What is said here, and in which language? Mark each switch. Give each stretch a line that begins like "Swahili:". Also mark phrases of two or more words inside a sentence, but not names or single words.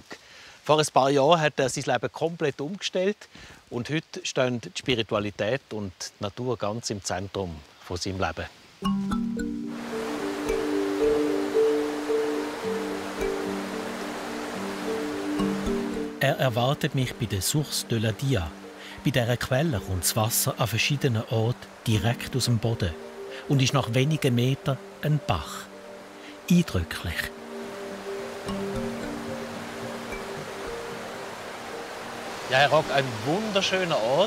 German: Vor ein paar Jahren hat er sein Leben komplett umgestellt und heute stehen die Spiritualität und die Natur ganz im Zentrum von seinem Leben. Er erwartet mich bei der Source de la Dia. Bei dieser Quelle kommt das Wasser an verschiedenen Orten direkt aus dem Boden und ist nach wenigen Metern ein Bach. Eindrücklich. Ja, Herr Rock, ein wunderschöner Ort.